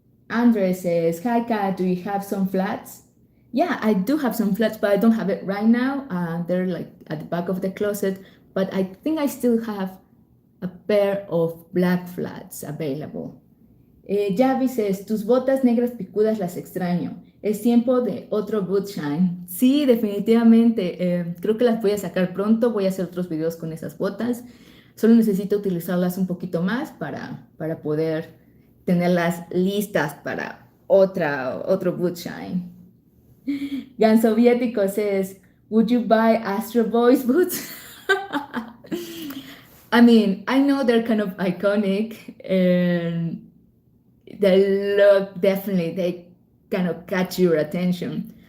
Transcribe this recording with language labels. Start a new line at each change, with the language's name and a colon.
English: Andre says, hi Kat, do you have some flats? Yeah, I do have some flats, but I don't have it right now. They're like at the back of the closet, but I think I still have a pair of black flats available.
Spanish: Javi says, tus botas negras picudas las extraño. Es tiempo de otro boot shine. Sí, definitivamente. Creo que las voy a sacar pronto. Voy a hacer otros videos con esas botas. Solo necesito utilizarlas un poquito más para poder tenerlas listas para otro boot shine.
English: Gan Soviético says, would you buy Astro Boys boots? I mean, I know they're kind of iconic and they look, definitely, they kind of catch your attention.